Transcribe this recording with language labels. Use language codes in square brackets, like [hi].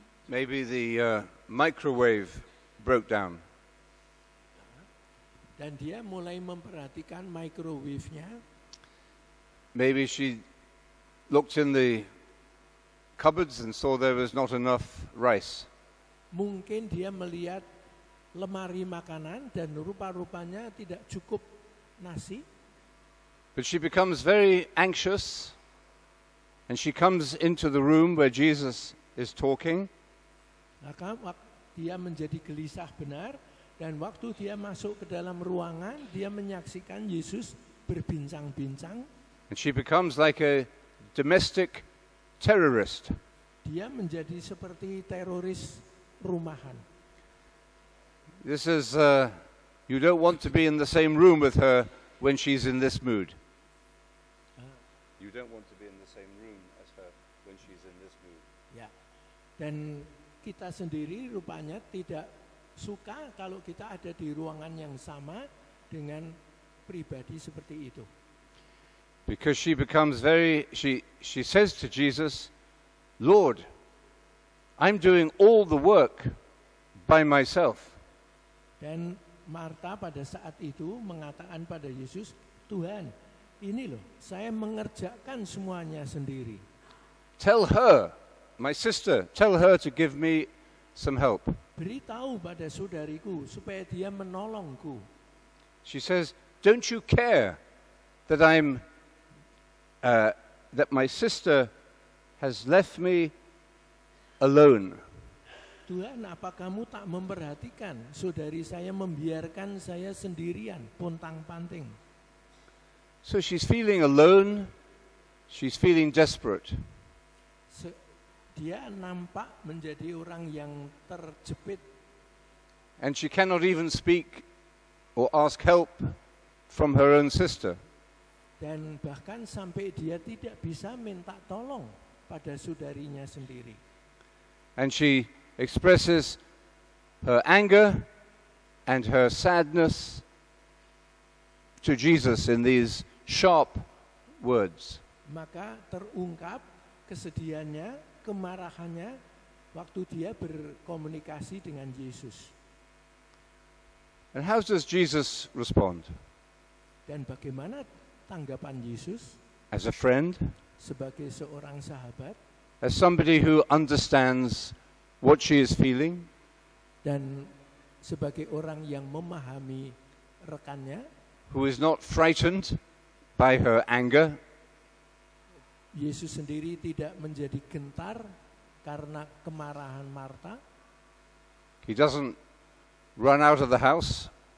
[en] Maybe the microwave broke down. [id] Dan dia mulai memperhatikan microwave-nya. [en] Maybe she looked in the cupboards and saw there was not enough rice. [id] Mungkin dia melihat lemari makanan dan rupa-rupanya tidak cukup nasi. [en] But she becomes very anxious and she comes into the room where Jesus is talking. [id] Maka dia menjadi gelisah benar, dan waktu dia masuk ke dalam ruangan, dia menyaksikan Yesus berbincang-bincang. [en] And she becomes like a domestic terrorist. [id] Dia menjadi seperti teroris rumahan. [en] This is, you don't want to be in the same room with her when she's in this mood. You don't want to be in the same room as her when she's in this mood. [id] Ya. Dan kita sendiri rupanya tidak suka kalau kita ada di ruangan yang sama dengan pribadi seperti itu. [en] Because she becomes she says to Jesus, Lord, I'm doing all the work by myself. [id] Dan Marta pada saat itu mengatakan pada Yesus, Tuhan, ini loh, saya mengerjakan semuanya sendiri. [en] Tell her, my sister, tell her to give me some help. [id] Beritahu pada saudariku supaya dia menolongku. [en] She says, don't you care that that my sister has left me alone? [id] Tuhan, apa kamu tak memperhatikan saudari saya membiarkan saya sendirian, pontang-panting. [en] So she's feeling alone, she's feeling desperate. [id] Dia nampak menjadi orang yang terjepit. [en] And she cannot even speak or ask help from her own sister. [id] Dan bahkan sampai dia tidak bisa minta tolong pada saudarinya sendiri. [en] And she expresses her anger and her sadness to Jesus in these sharp words. [id] maka terungkap kesedihannya, kemarahannya waktu dia berkomunikasi dengan Yesus. [en] And how does Jesus respond? [id] Dan bagaimana tanggapan Yesus [en] As a friend? [id] sebagai seorang sahabat, [en] As somebody who understands what she is feeling? [id] dan sebagai orang yang memahami rekannya, [en] Who is not frightened by her anger? [id] Yesus sendiri tidak menjadi gentar karena kemarahan Marta. [en] He doesn't run out of the house.